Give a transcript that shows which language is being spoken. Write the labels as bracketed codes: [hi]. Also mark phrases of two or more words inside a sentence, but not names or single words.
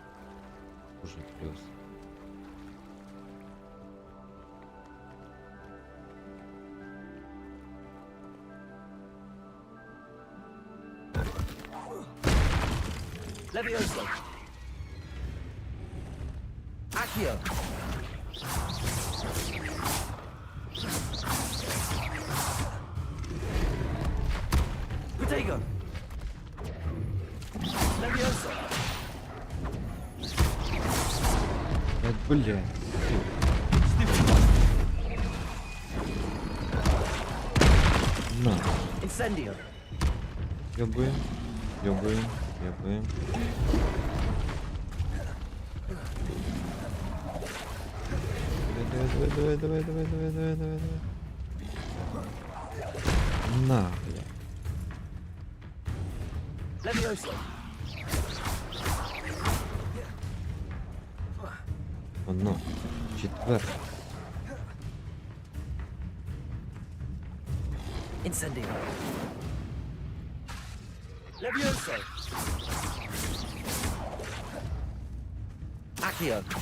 [ru] Уже плюс. [la] Levioso. Accio. Protego. Levioso. [ru] Блядь. На. [la] Incendio. [uk] Йобуємо. Йобуємо. Йобуємо. Давай. [ru] На, бля. Одно. [uk] Четверте. [la] Incendio. Levioso. Accio.